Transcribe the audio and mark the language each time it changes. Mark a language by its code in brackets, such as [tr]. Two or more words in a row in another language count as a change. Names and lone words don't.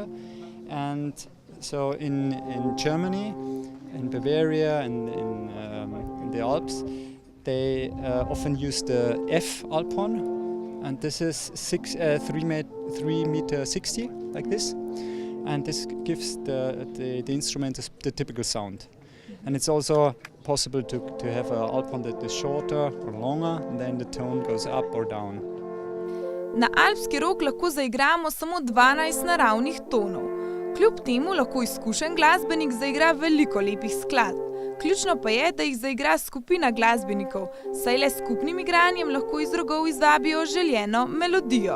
[en] And so in Germany, in Bavaria, and in the Alps, they often use the F alphorn, and this is 3 meter 60, like this. And this gives the instrument the typical sound. And it's also possible to have an alphorn that is shorter or longer, and then the tone goes up or down. [sl] Na alpski rog lahko zaigramo samo 12 naravnih tonov. Kljub temu lahko izkušen glasbenik zaigra veliko lepih skladb. Ključno pa je, da jih zaigra skupina glasbenikov, saj le s skupnim igranjem lahko iz rogov izvabijo željeno melodijo.